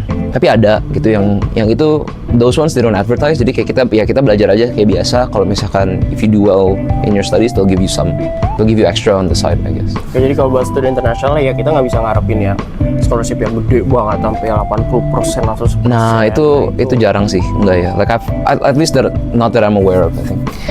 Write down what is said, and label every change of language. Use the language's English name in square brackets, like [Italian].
[Indonesian] Tapi ada gitu yang itu [English] those ones they don't advertise. [Indonesian] Jadi kayak kita belajar aja kayak biasa. Kalau misalkan [English] if you do well in your studies, they'll give you extra on the side, I guess. [Indonesian] Oke, jadi kalau buat studi internasional ya kita nggak bisa ngarepin ya scholarship yang gede banget sampai 80% atau 10%. Nah itu jarang sih, enggak ya. [English] Like at least not that I'm aware of, I think.